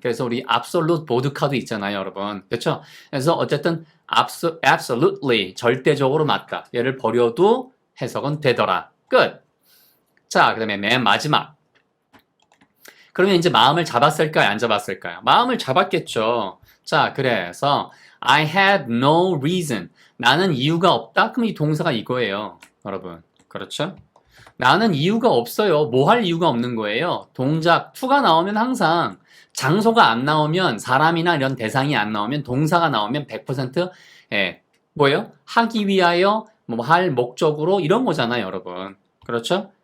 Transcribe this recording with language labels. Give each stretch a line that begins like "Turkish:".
Korean: 그래서 우리 absolute 보드카도 있잖아요, 여러분. 그렇죠? 그래서 어쨌든 absolutely, 절대적으로 맞다. 얘를 버려도 해석은 되더라. 끝. 자, 그 다음에 맨 마지막. 그러면 이제 마음을 잡았을까요? 안 잡았을까요? 마음을 잡았겠죠. 자, 그래서
English: I had no reason.
Korean: 나는 이유가 없다? 그럼 이 동사가 이거예요. 여러분. 그렇죠? 나는 이유가 없어요. 뭐 할 이유가 없는 거예요. 동작, to가 나오면 항상 장소가 안 나오면 사람이나 이런 대상이 안 나오면 동사가 나오면 100% 뭐예요? 하기 위하여 뭐 할 목적으로 이런 거잖아요, 여러분. 그렇죠?